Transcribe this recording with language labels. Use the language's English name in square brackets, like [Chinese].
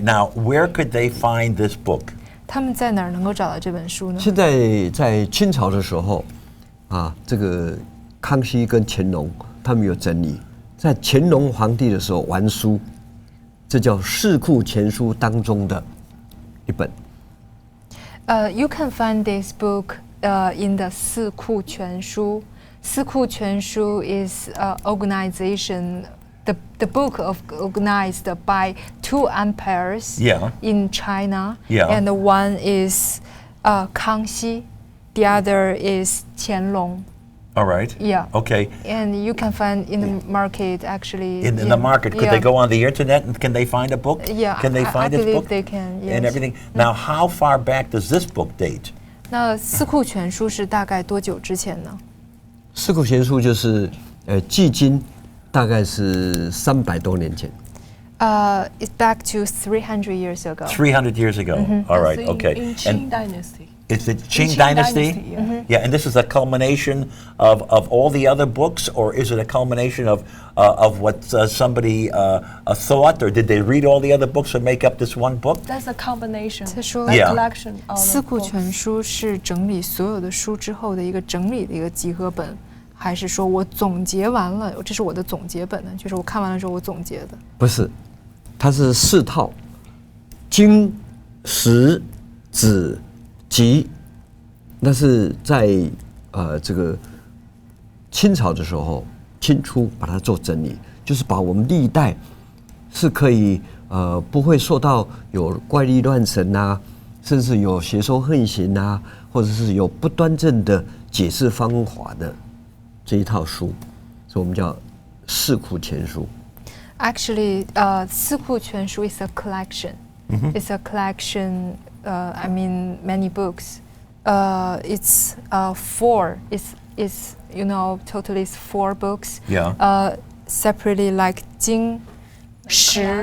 [English] Now, where could they find this book? [Chinese] 他们在哪儿能够找到这本书呢？现在在清朝的时候，这个康熙跟乾隆他们有整理。在乾隆皇帝的时候完书，这叫《四库全书》当中的一本。 [English] You can find this book in the 四库全书. 四库全书 is organization, the book organized by two empires in China. And one is Kangxi, the other is Qianlong. All right. Yeah. Okay. And you can find in the market actually. In the market, could they go on the internet and can they find a book? Yeah. Can they find this book? I believe they can. Yes. And everything. Now, how far back does this book date? [Chinese] 那四库全书是大概多久之前呢？四库全书就是距今大概是300多年前。 [English] It's back to 300 years ago. 300 years ago. All right. Okay. In Qing Dynasty. Is the Qing Dynasty? Yeah, and this is a culmination of all the other books, or is it a culmination of what somebody thought, or did they read all the other books and make up this one book? That's a combination. [Chinese] 他说 [English] a collection of [Chinese] 四库 [English] books. [Chinese] 全书是整理所有的书之后的一个整理的一个集合本，还是说我总结完了，这是我的总结本呢？就是我看完了之后我总结的？不是，它是4套，经、史、子、集，那是在这个清朝的时候，清初把它做整理，就是把我们历代是可以不会受到有怪力乱神啊，甚至有邪说横行啊，或者是有不端正的解释方法的这一套书，所以我们叫四库全书。 [English] Actually, 四库全书 is a collection. It's a collection. I mean, many books. It's four. It's totally it's 4 books. Yeah. Separately like Jing, Shi,